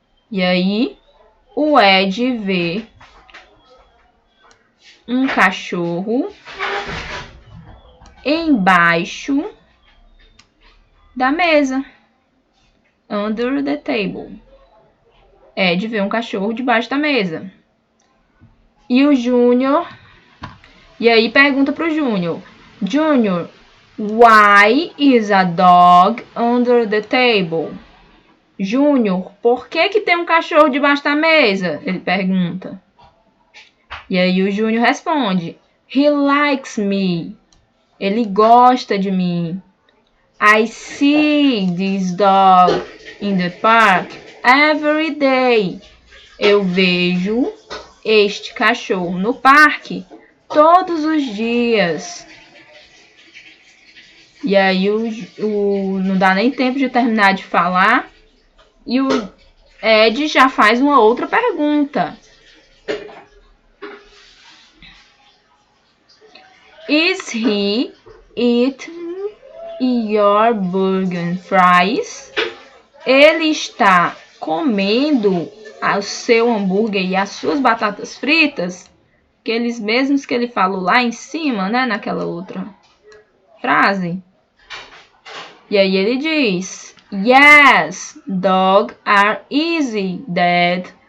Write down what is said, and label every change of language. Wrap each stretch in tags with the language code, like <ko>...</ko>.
<pt>E aí, o Ed vê um cachorro embaixo da mesa.</pt> <en>under the table.</en> <pt>Ed vê um cachorro debaixo da mesa. E o Júnior... E aí pergunta pro Júnior.</pt> <en>Júnior, why is a dog under the table?</en> <pt>Júnior, por que tem um cachorro debaixo da mesa? Ele pergunta. E aí o Júnior responde.</pt> <en>He likes me.</en> <pt>Ele gosta de mim.</pt> <en>I see this dog in the park every day.</en> <pt>Eu vejo este cachorro no parque todos os dias. E aí não dá nem tempo de terminar de falar. E o Ed já faz uma outra pergunta.</pt> <en>Is he eating your burger and fries?</en> <pt>Ele está comendo o seu hambúrguer e as suas batatas fritas? Aqueles mesmos que ele falou lá em cima, né? Naquela outra frase. E aí ele diz...</pt> <en>Yes, dog are easy, Dad.</en>